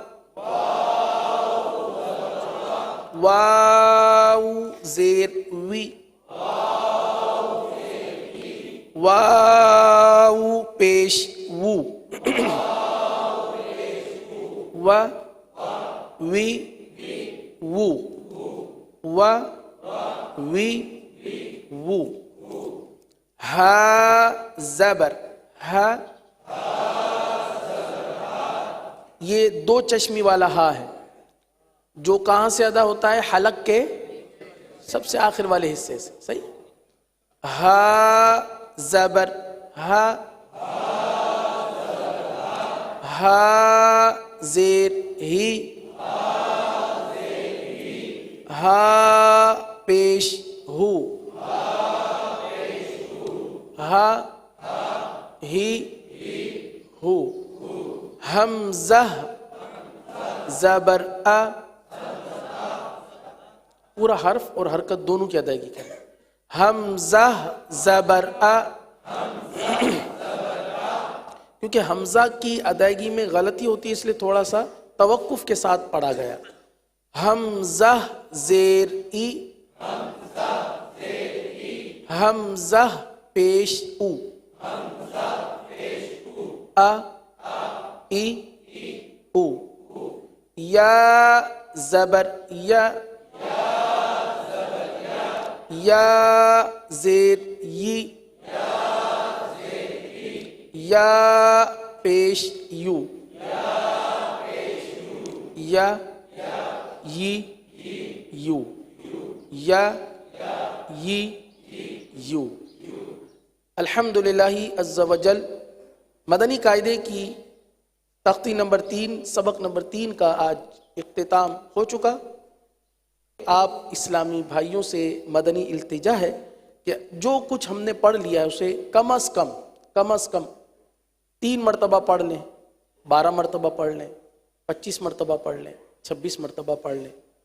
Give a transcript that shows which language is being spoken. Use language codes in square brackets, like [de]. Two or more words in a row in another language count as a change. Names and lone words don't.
[ur] واو زیر وی، واو پیش وو، و وی وو، و وی وو، ہا زبر ہا، یہ دو چشمی والا ہا ہے جو کہاں سے ادا ہوتا ہے؟ حلق کے سب سے آخر والے حصے سے، صحیح، ہا زبر ہا، ہا زیر ہی، ہا پیش ہو، ہا ہی ہو، حمزہ زبر آ، پورا حرف اور حرکت دونوں کی ادائیگی کریں، حمزہ زبر آ، کیونکہ حمزہ کی ادائیگی میں غلطی ہوتی ہے اس لیے تھوڑا سا توقف کے ساتھ پڑھا گیا، حمزہ زیر ای، حمزہ پیش او، آ ای او، یا زبر یا، یا زیر یی، یا پیش یو، یا یی یو، یا یی یو۔ الحمدللہ عز و جل مدنی قاعدے کی تختی نمبر 3 سبق نمبر 3 کا آج اختتام ہو چکا۔ آپ اسلامی بھائیوں سے مدنی التجا ہے کہ جو کچھ ہم نے پڑھ لیا ہے اسے کم از کم 3 مرتبہ پڑھ لیں، 12 مرتبہ پڑھ لیں، 25 مرتبہ پڑھ لیں، 26 مرتبہ پڑھ لیں۔